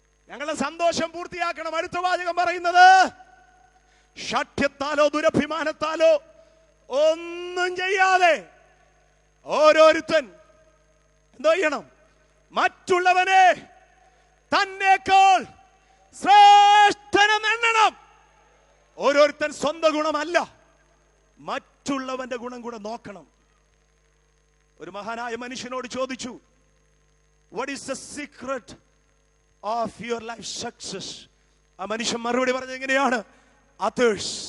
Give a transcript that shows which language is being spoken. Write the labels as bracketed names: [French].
[Malayalam] ഞങ്ങളുടെ സന്തോഷം പൂർത്തിയാക്കണം. അടുത്ത വാചകം പറയുന്നത്, ശഠ്യത്താലോ ദുരഭിമാനത്താലോ ഒന്നും ചെയ്യാതെ ഓരോരുത്തൻ എന്തോ ചെയ്യണം? മറ്റുള്ളവനെ തന്നേക്കാൾ ശ്രേഷ്ഠനെന്ന് എണ്ണണം. ഓരോരുത്തൻ സ്വന്തം ഗുണമല്ല, മറ്റുള്ളവന്റെ ഗുണം കൂടെ നോക്കണം. ഒരു മഹാനായ മനുഷ്യനോട് ചോദിച്ചു, [English] what is the secret of your life success? [Malayalam] ആ മനുഷ്യൻ മറുപടി പറഞ്ഞത് എങ്ങനെയാണ്? others.